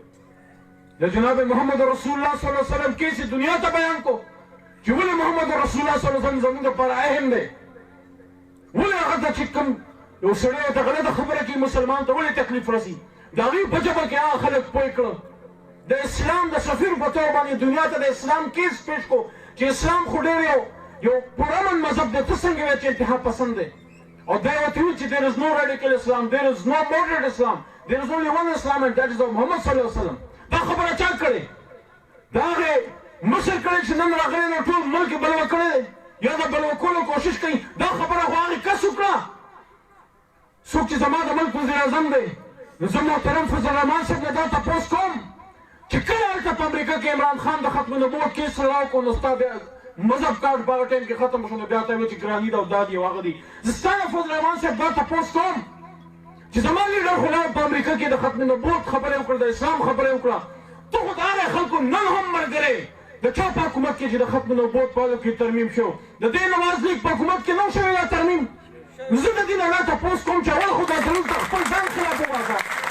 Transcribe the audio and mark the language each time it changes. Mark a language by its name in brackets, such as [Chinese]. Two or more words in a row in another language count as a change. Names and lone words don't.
[Pashto] د جناب محمد رسول الله [Arabic] صلی الله علیه وسلم [Pashto] کیسې دنیا ته بیان کو چې ولې محمد رسول الله [Arabic] صلی الله علیه وسلم [Pashto] زموږ لپاره اهم دی، ولې هغه ته چې کوم یو سړی ورته غلطه خبره کوي مسلمان ته ولې تکلیف رسي. د هغې په ژبه کې هغه خلک پوه کړه، د اسلام د سفیر په طور باندې دنیا ته د اسلام کیس پیش کو چې اسلام خو ډېر یو پرامن مذهب دی، ته څنګه وایې چې انتها پسند دی. او دی ورته ویل چې [English] there is no radical Islam, there is no moderate Islam, there is only one Islam and that is of Muhammad [Arabic] صلی الله علیه وسلم. [Pashto] دا خبره چا کړې؟ د هغې مشر کړی چې نن راغلی نو ټول ملک یې بلوه کړی دی یا د بلوه کولو کوشش کوي دا خبره خو هغې کس وکړه څوک چې زما د ملک وزیر اعظم دی نو زه محترم فضل الرحمن صاحب نه دا تپوس کوم چې کله هلته په امریکا کې عمران خان د ختم نبوت کیس راوکړو نو ستا بیا مذهب کارډ په هغه ټایم کې ختم شو نو بیا ته وایي چې ګراني ده او دا دي او هغه دي زه ستا نه فضل الرحمن صاحب دا تپوس کوم چې زما لیډر خو لاړ په امریکا کې د ختم نبوت خبرې وکړه د اسلام خبرې وکړه ته خو د هغې خلکو نن هم ملګری د چا په حکومت کې چې د ختم نبوت په کې ترمیم شو د دې نواز لیگ په حکومت کې نه شوی دا ترمیم زه د دې نه لا تپوس کوم چې اول خو دا زموږ د خپل ځان خلاف وباسه